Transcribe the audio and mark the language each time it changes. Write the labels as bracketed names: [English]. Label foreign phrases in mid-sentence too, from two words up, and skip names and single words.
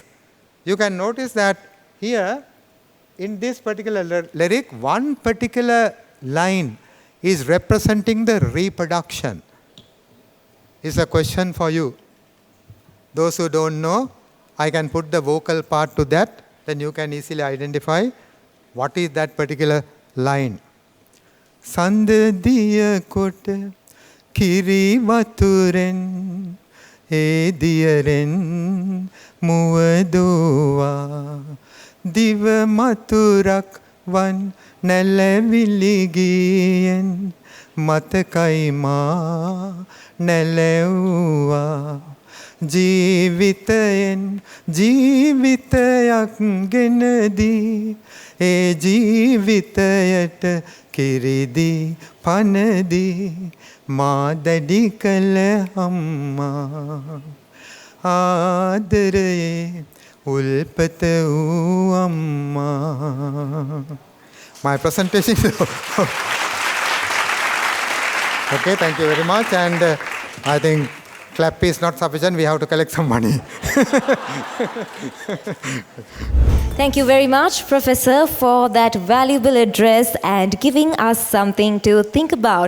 [English] You can notice that here, in this particular lyric, one particular line is representing the reproduction. It's a question for you. Those who don't know, I can put the vocal part to that, then you can easily identify what is that particular line. [Sinhala] සඳදිය කොට කිරි වතුරෙන් ඒ දියරෙන් මුවදුවා දිව මාතුරක් වන් නැළවිලිගියෙන් මතකයි මා නැලෙව්වා ජීවිතයෙන් ජීවිතයක් ගෙනදී ඒ ජීවිතයට කිරිදී පනදී මා දැඩි කළ අම්මා ආදරයේ උල්පත වූ අම්මා. [English] My presentation. Okay, thank you very much. And I think clap is not sufficient. We have to collect some money. Thank you very much, Professor, for that valuable address and giving us something to think about.